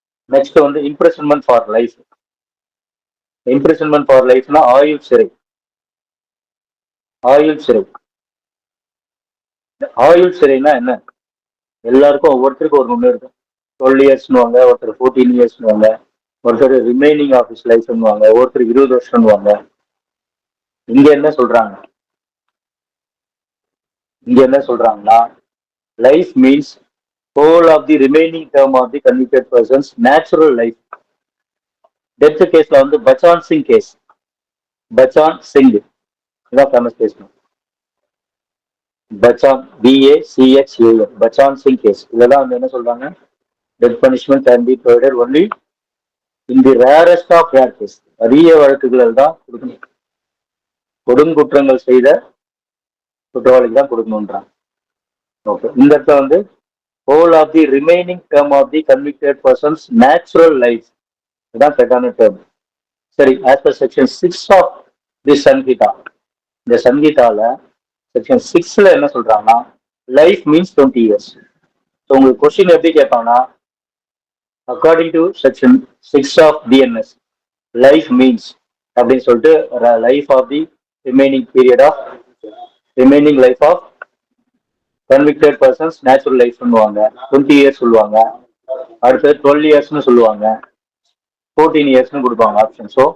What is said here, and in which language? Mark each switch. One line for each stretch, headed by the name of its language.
English: Next வந்து imprisonment for life. Imprisonment for லைஃப்னா
Tamil: ஆயுள் சிறை. ஆயுள் சிறை. ஆயுள் சிறைனா என்ன? எல்லாருக்கும் ஒவ்வொருத்தருக்கும் ஒரு ஒண்ணு இருக்கும். 12 இயர்ஸ்னுவாங்க, ஒருத்தர் 14 இயர்ஸ்னுவாங்க, ஒருத்தர் ரிமைனிங் ஆஃப் ஹிஸ் லைஃப்னுவாங்க, ஒருத்தர் 20 வருஷம்னுவாங்க. இங்க என்ன சொல்றாங்க? இங்க என்ன சொல்றாங்கன்னா,
English: Life means whole of the remaining term of the convicted person's natural life.
Tamil: Death கேஸ்ல வந்து பச்சான் சிங் கேஸ். பச்சான் சிங் இதான் famous case.
English: Bachan BACHAN Bachan Singh case.
Tamil: இதெல்லாம் வந்து என்ன சொல்றாங்க,
English: Death punishment can be provided only in the rarest of rare case.
Tamil: அரிய வழக்குகள் தான் கொடுக்கணும். கொடுங்குற்றங்கள் செய்த குற்றவாளிக்கு தான் கொடுக்கணும்ன்றாங்க.
English: okay, இந்த இடத்துல வந்து whole of the remaining term of the convicted person's natural life,
Tamil: இதான் கரெக்டான டேர்ம்.
English: சரி, as per section 6 of the Sanhita,
Tamil: இந்த சங்கீதால செக்ஷன் 6ல என்ன சொல்றாங்கன்னா,
English: Life means 20 years.
Tamil: ஸோ உங்களுக்கு கொஸ்டின் எப்படி கேட்பாங்கன்னா,
English: According to section 6 of BNS life means அப்படின்னு சொல்லிட்டு life of the remaining period of remaining life of convicted person's natural life சொல்லுவாங்க, 20 years சொல்லுவாங்க, அடுத்து 12 இயர்ஸ்னு சொல்லுவாங்க, 14 இயர்ஸ்னு கொடுப்பாங்க ஆப்ஷன்.